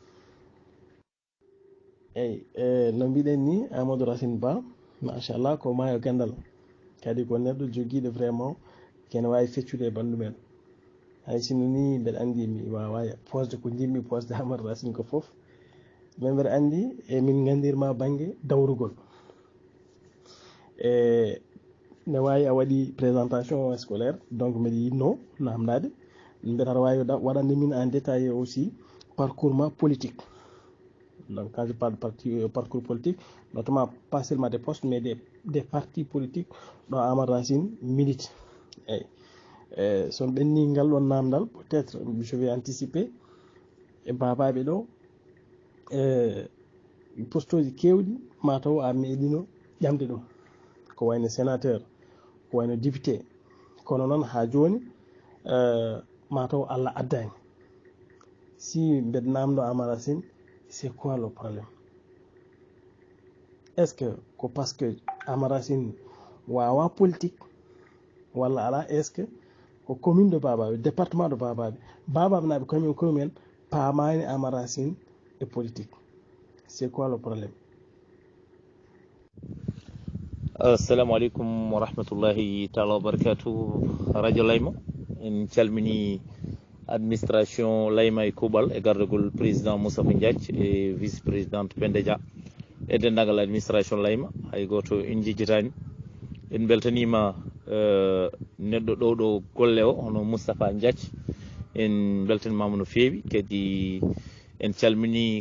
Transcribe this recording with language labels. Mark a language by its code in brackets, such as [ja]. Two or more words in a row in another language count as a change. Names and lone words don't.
[ff] eyyi no mbiɗen ni Amadou Racine Ba machallah ko maayo gandal kadi ko neɗɗo joguiɗo vraiment kene wawi feccude e bandu men hay sino ni mbeɗa andi mi wawa posde ko jimmi posde Amadou Racine ko foof mais mbeɗa andi min gandirma banggue dawrugol ne wawi a waɗi [fr] présentation scolaire [ff] donc mbiɗa yinno namdade mbeɗa aɗa wawi waɗande min [fr] en détaillé aussi parcours [ff] ma politique. [fr] Donc quand je parle de parcours politique, notamment pas seulement des postes, mais des partis politiques dont Amadou Racine milite. [ff] Son ɓenni ngal ɗon namdal [fr] peut-être je vais anticiper [ff] e babaɓe ɗo poste uji kewɗi mataw a meeɗino ƴamde ɗum ko wayno sénateur ko wayno député kono noon ha joni mataw Allah addani. Si mbeɗa namdo [fr] Amadou Racine, c'est quoi le problème? Est-ce que ko parce que Amadou Racine wawa politique [ff] walla ala [fr] est ce que ko commune de Babaɓe département de Babaɓe [ff] naɓe komin paamani [fr] Amadou Racine e politique, c'est quoi le problème? [ar] السلام عليكم ورحمة الله تعالى وبركاته. [ff] Radio Layma en calmini administration Layma e Koubal e gardagol président Moustapha Ndiath e vice présidente Penda Dia e dendagal administration Layma hay goto en jejjitani en beltanima neɗɗo ɗo golle o hono Moustapha Ndiath en beltanimama no feewi kadi en calmini